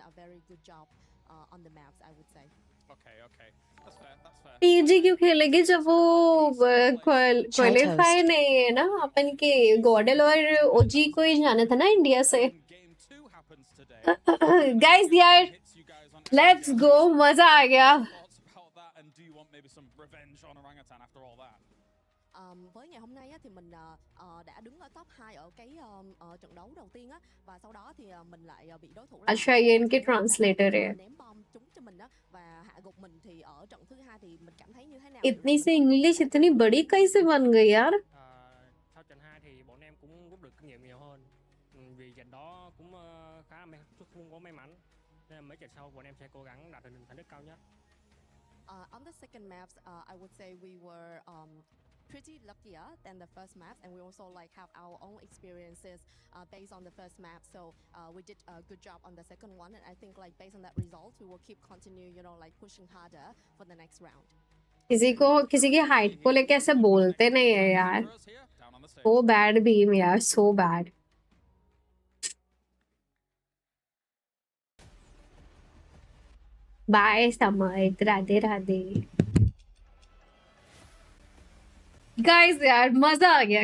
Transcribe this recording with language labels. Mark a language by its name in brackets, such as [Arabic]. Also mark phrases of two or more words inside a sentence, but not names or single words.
[Hindi] टीएजी क्यों खेलेगी जब वो क्वालिफाई नहीं है ना? अपन के गॉडल और ओजी को ही जाना था ना इंडिया से। गाइस यार [English] let's go, [Hindi] मजा आ गया। [Vietnamese] Với ngày hôm nay á, thì mình đã đứng ở top 2 ở cái trận đấu đầu tiên á, và sau đó thì mình lại bị đối thủ [Hindi] अच्छा ये इनके ट्रांसलेटर है। [Vietnamese] ném bom trúng cho mình á và hạ gục mình, thì ở trận thứ 2 thì mình cảm thấy như thế nào? [Hindi] इतनी सी इंग्लिश इतनी बड़ी कैसे बन गई यार? [Vietnamese] Sau trận 2 thì bọn em cũng rút được kinh nghiệm nhiều hơn. Vì trận đó cũng khá không có may mắn. Nên là mấy trận sau bọn em sẽ cố gắng đạt được thành tích cao nhất. [English] On the second maps, I would say we were pretty luckier than the first maps, and we also like have our own experiences based on the first map. So we did a good job on the second one, and I think like based on that result, we will keep continue, you know, like pushing harder for the next round. [Hindi] किसी की हाइट को लेके ऐसे बोलते नहीं है यार। [English] So bad भीम यार, so bad. बाय समर्थ, [Hindi] राधे राधे। गाइस यार मजा आ गया।